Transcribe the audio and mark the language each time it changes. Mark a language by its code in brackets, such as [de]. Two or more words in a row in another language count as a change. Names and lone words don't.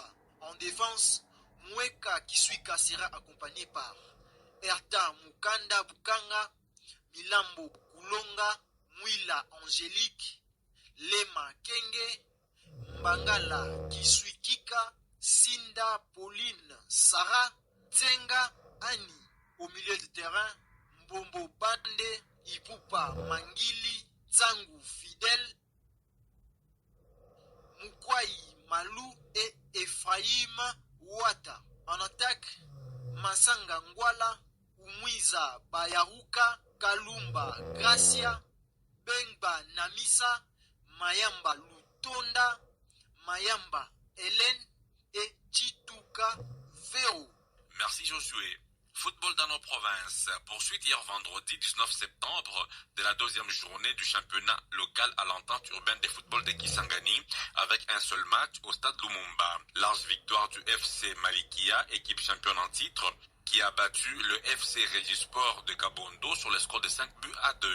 [fr] En défense, Mweka Kisuika sera accompagné par Erta Mukanda Bukanga, Milambo Kulonga, Mwila Angélique, Lema Kenge, Mbangala Kisuikika, Sinda Pauline Sarah, Tsenga Annie. Au milieu de terrain, Mbombo Bande, Ipupa Mangili, Tsangu Fidèle, Mukwai Malou et Ephraim Ouata. En attaque, Masanga Ngwala, Umwiza Bayaruka, Kalumba Gracia, Bengba Namisa, Mayamba Lutonda, Mayamba Hélène et Chituka Vero. Merci Josué. Football dans nos provinces. Poursuite hier vendredi 19 septembre de la 2e journée du championnat local à l'entente urbaine de football de Kisangani avec un seul match au stade Lumumba. Large victoire du FC Malikia, équipe championne en titre, qui a battu le FC Regisport de Kabondo sur le score de 5-2.